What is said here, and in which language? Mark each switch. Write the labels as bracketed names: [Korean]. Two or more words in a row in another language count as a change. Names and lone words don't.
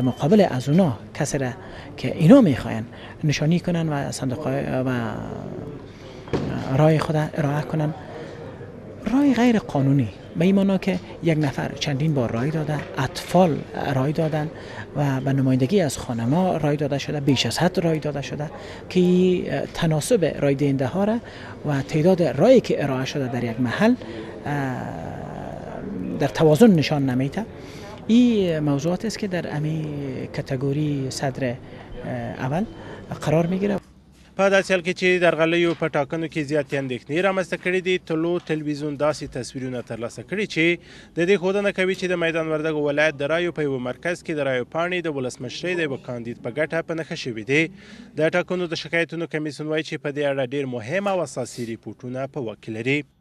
[Persian] مقابل از اونا کسی را که اینا میخواین نشانی کنن و صندوق و رای خود ارائه کنن، رای غیر قانونی به این معنا که یک نفر چندین بار رای داده، اطفال رای دادن و به نمایندگی از خانما رای داده شده، بیش از حد رای داده شده که تناسب رای دهنده ها را و تعداد رایی که ارائه شده در یک محل در توازن نشان نمیده. این موضوعات است که در امی کاتگوری صدر اول قرار میگیره. [Pashto] په داسې حال کې چې درغلیو په ټاکنو کې زیاتې اندېښنې رامنځته کړي دي، طلوع تلویزیون داسې تصویرونه ترلاسه کړي چې د دې ښودنه کوي چې د میدان وردګو ولایت د رایو په یوه مرکز کې د رایو پاڼې د ولسمشرۍ د یوه کاندید په ګټه په نښه شوي دي. د ټاکنو د شکایتونو کمیسیون وایي چې په دې اړه ډېر مهم او اساسي ریپورټونه په واک کې لري.